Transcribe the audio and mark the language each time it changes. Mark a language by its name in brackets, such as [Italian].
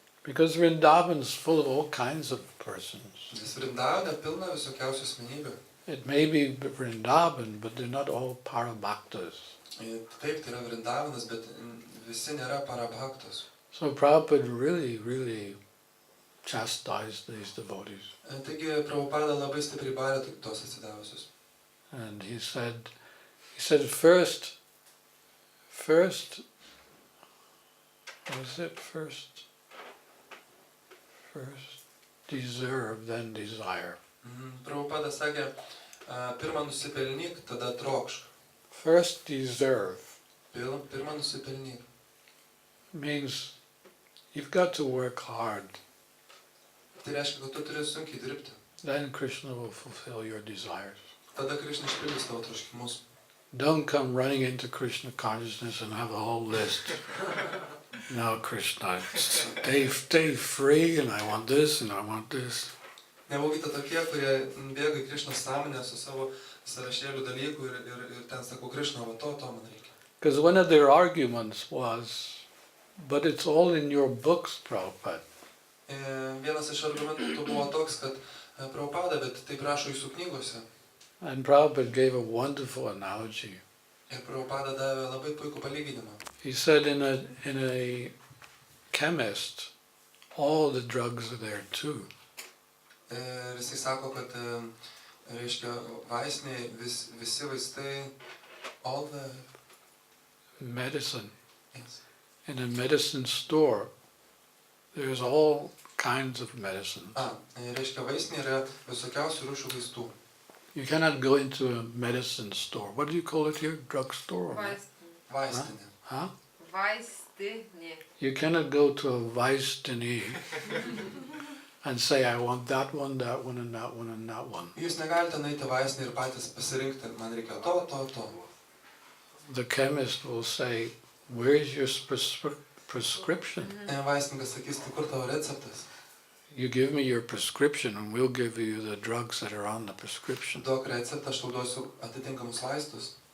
[English] Because Vrindavan is full of all kinds of persons. [Lithuanian] Nes Vrindavane pilna visokiausių asmenybių. [English] It may be Vrindavan, but they're not all parabhaktas. [Lithuanian] Taip, tai yra Vrindavanas, bet visi nėra parabhaktos. [English] So Prabhupada really chastised these devotees. [Lithuanian] Taigi Prabhupada labai stipriai barė tos atsidavusius. [English] And he said first, what was it? First deserve, then desire. [Lithuanian] Prabhupada sakė, pirmą nusipelnyk, tada trokšk. [English] First deserve [Lithuanian] Pirmą nusipelnyk. [English] means you've got to work hard. [Lithuanian] Tai reiškia, kad tu turi sunkiai dirbti. [English] Then Krishna will fulfill your desires. [Lithuanian] Tada Krishna išpildys tavo troškimus. [English] Don't come running into Krishna consciousness and have a whole list. No, Krishna, stay free, and I want this, and I want this. [Lithuanian] Nebūkite tokie, kurie bėga į Krishnos sąmonę su savo sąrašėliu dalykų ir ten sako, Krishna, va to man reikia. [English] Because one of their arguments was, but it's all in your books, Prabhupada. [Lithuanian] Vienas iš argumentų buvo toks, kad Prabhupada, bet taip rašo jūsų knygose. [English] And Prabhupada gave a wonderful analogy. [Lithuanian] Ir Prabhupada davė labai puikų palyginimą. [English] He said in a chemist, all the drugs are there too. [Lithuanian] Ir jisai sako, kad, reiškia, vaistiniai, visi vaistai, [English] all the medicine. Yes. In a medicine store, there's all kinds of medicines. [Lithuanian] Reiškia, vaistiniai yra visokiausių rūšių vaistų. [English] You cannot go into a medicine store. What do you call it here? Drugstore? [Lithuanian] Vaistinė. [English] Huh? [Lithuanian] Vaistinė. [English] You cannot go to a vaistini and say, I want that one, and that one, and that one. [Lithuanian] Jūs negalite nueiti vaistinį ir patys pasirinkti, man reikia to. [English] The chemist will say, where is your prescription? [Lithuanian] Vaistininkas sakys, tai kur tavo receptas? [English] You give me your prescription and we'll give you the drugs that are on the prescription. [Lithuanian] Duok receptą, aš tau duosiu atitinkamus vaistus.